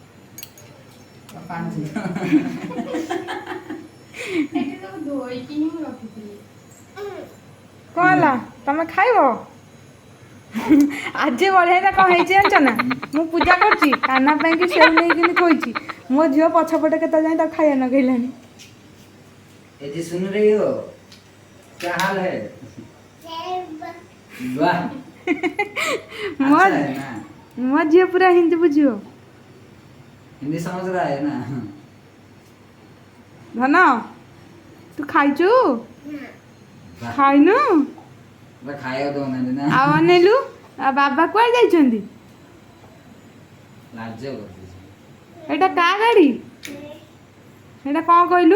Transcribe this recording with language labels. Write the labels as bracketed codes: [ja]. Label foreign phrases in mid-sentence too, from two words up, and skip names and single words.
[or] କ'ଣ ହେଲା ତମେ ଖାଇବ? ଆଜି ବଢ଼ିଆ କ'ଣ ହେଇଛି ଜାଣିଛ ନା? ମୁଁ ପୂଜା କରୁଛି କାନା ପାଇଁକି ସେଉ ନେଇକିନି ଥୋଇଛି। ମୋ ଝିଅ ପଛପଟେ କେତେ ଯାଏଁ ତାକୁ ଖାଇବା ନଗେଇଲାଣି। [hi] ये जी सुन रही हो क्या हाल है वाह [or] ମୋ [hi] अच्छा है ना [or] ମୋ ଝିଅ ପୁରା ହିନ୍ଦୀ ବୁଝିବ। [hi] हिंदी समझ रहा है ना [or] ଧନ ତୁ ଖାଇଛୁ ଖାଇନୁ ଖାଇବା ଦଉନାହାନ୍ତି ନା ଆଉ ଅନେଇଲୁ ଆଉ ବାବା କୁଆଡ଼େ ଯାଇଛନ୍ତି? ଲାଜ କରୁଛି ଏଇଟା କା ଗାଡ଼ି? ଏଇଟା କ'ଣ କହିଲୁ?